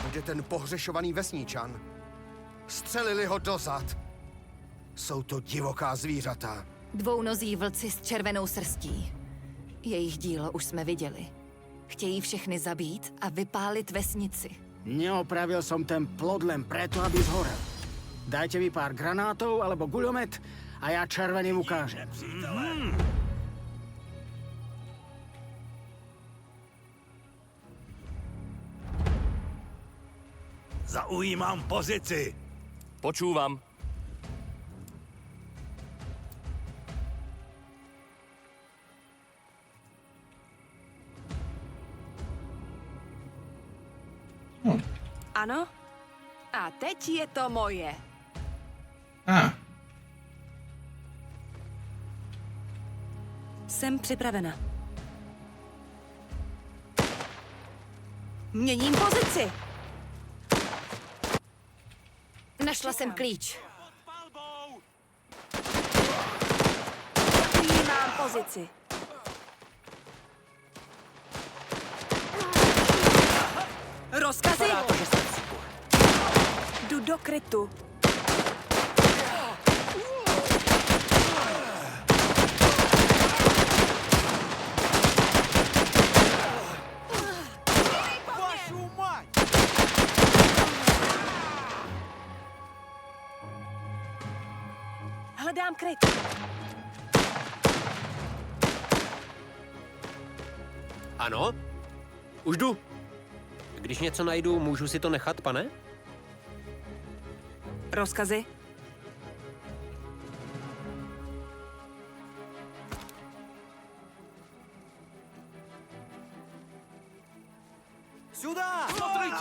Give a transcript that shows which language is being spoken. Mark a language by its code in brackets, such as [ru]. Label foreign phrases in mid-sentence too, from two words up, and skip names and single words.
[cs] Kde ten pohřešovaný vesničan? Střelili ho dozad. Jsou to divoká zvířata. 2nozí vlci s červenou srstí. Jejich dílo už jsme viděli. Chtějí všechny zabít a vypálit vesnici. [sk] Neopravil som ten plod len preto, aby zhorel. Dajte mi pár granátov alebo guľomet a ja červeným ukážem. Zaujímam pozici. Počúvam. [cs] Ano? A teď je to moje. Jsem připravena. Měním pozici. Našla jsem klíč. Přijímám pozici. Rozkazy? Jdu do krytu. [ru] Вашу мать! [cs] Hledám kryt. Ano? Už jdu. Když něco najdu, můžu si to nechat, pane? Rozkazy? [ru] Сюда! Смотрите!